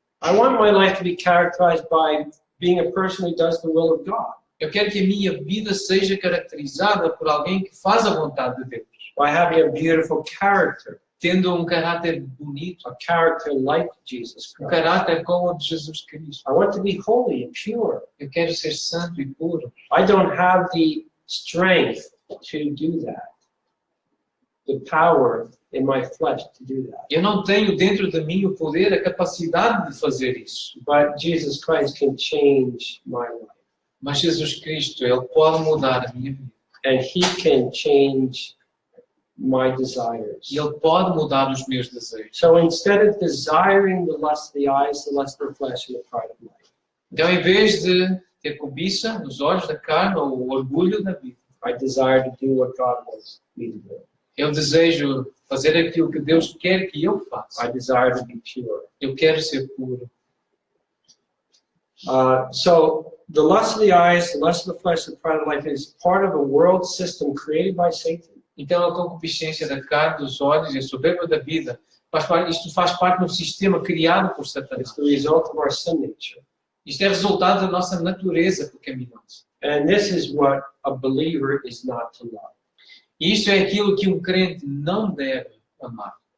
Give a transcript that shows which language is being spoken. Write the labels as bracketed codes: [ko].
[en] I want my life to be characterized by being a person who does the will of God, [pt] Eu quero que a minha vida seja caracterizada por alguém que faz a vontade de Deus, [en] by having a beautiful character, [pt] tendo um caráter bonito, [en] a character like Jesus [pt] um [en] Christ. [pt] caráter como o de Jesus Cristo. [en] I want to be holy and pure. [pt] Eu quero ser santo e puro. [en] I don't have the strength to do that, the power in my flesh to do that. [pt] Eu não tenho dentro de mim o poder, a capacidade de fazer isso. [en] But Jesus Christ can change my life. [pt] Mas Jesus Cristo, Ele pode mudar a minha vida. [en] And He can change my desires. [pt] E Ele pode mudar os meus desejos. [en] So instead of desiring the lust of the eyes, the lust of the flesh, and the pride of life, [pt] Então, em vez de ter cobiça nos olhos da carne ou o orgulho da vida, [en] I desire to do what God wants me to do. [pt] eu desejo fazer aquilo que Deus quer que eu faça. [en] I desire to be pure. [pt] Eu quero ser puro. [en] So the lust of the eyes, the lust of the flesh, and the pride of life is part of a world system created by Satan. [pt] Então, a concupiscência da carne, dos olhos e a soberba da vida, isto faz parte de um sistema criado por [en] It's [pt] Satanás. [en] the result of our sin nature. [pt] Isto é resultado da nossa natureza pecaminosa. [en] And this is what a believer is not to love. [pt] E isto é aquilo que um crente não deve amar.